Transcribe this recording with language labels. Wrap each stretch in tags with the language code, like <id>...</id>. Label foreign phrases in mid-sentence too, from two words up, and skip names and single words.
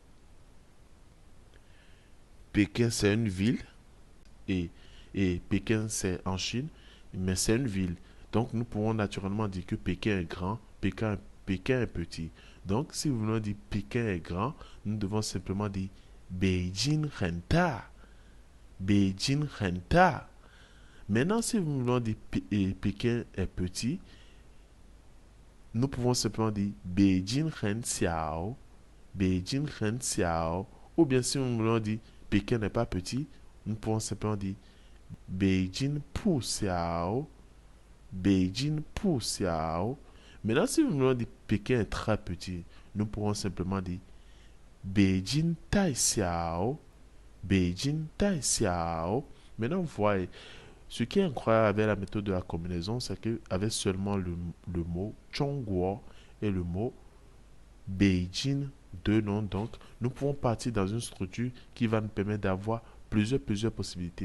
<fr>Pékin, c'est une ville et, et Pékin, c'est en Chine, mais c'est une ville. Donc, nous pouvons naturellement dire que Pékin est grand, Pékin est petit. Donc, si nous voulons dire Pékin est grand, nous devons simplement dire</fr> <zh>Beijing很大. Beijing 很大.</zh> <fr>Maintenant, si nous voulons dire Pékin est petit, nous pouvons simplement dire</fr> <zh>Beijing 很小. Beijing 很小.</zh> <fr>Ou bien si nous voulons dire Pékin n'est pas petit, nous pouvons simplement dire</fr> <zh>Beijing 不小. Beijing 不小.</zh> <fr>Maintenant, si nous voulons dire Pékin est très petit, nous pourrons simplement dire</fr> <zh>Beijing 太小. Beijing 太小.</zh> <fr>Maintenant, vous voyez, ce qui est incroyable avec la méthode de la combinaison, c'est qu'avec seulement le mot Chongguo et le mot Beijing, deux noms, donc, nous pouvons partir dans une structure qui va nous permettre d'avoir plusieurs possibilités.</fr>